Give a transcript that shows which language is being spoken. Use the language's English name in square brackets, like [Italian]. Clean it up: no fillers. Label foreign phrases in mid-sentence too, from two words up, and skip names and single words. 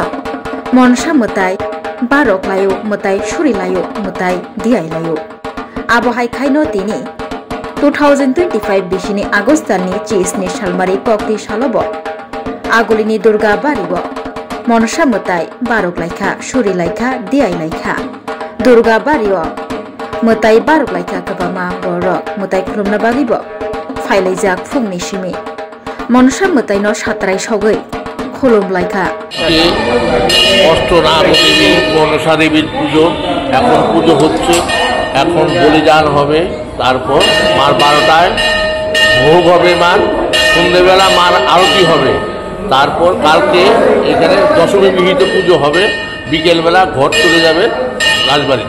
[Kok Borok] मनसा मुताई बारकलायो मुताई सुरिलायो मुताई दियायलायो आबहाय खायनो तिनि 2025 बिसिनि आगस्टनि चिसनि सालमारि कक्ति सालबो आगलिनि दुर्गा बारिबो मनसा मुताई बारकलायखा सुरिलायखा दियायलायखा दुर्गा बारियो मुताई बारकलायखा गोबामा बरक मुताई खुलुमना बागिबो फायलायजाक फुंनि सिमी मनसा मुतायनो सातराय सगै खुलुमलायखा [Bangla] অষ্টনাগদেবী মনসা দেবীর পুজো এখন পুজো হচ্ছে এখন বলিদান হবে তারপর মার 12টায় ভোগ হবে মার সন্ধ্যেবেলা মার আরতি হবে তারপর কালকে এখানে দশমী বিহিত পুজো হবে বিকেলবেলা ঘর চলে যাবে রাজবাড়িতে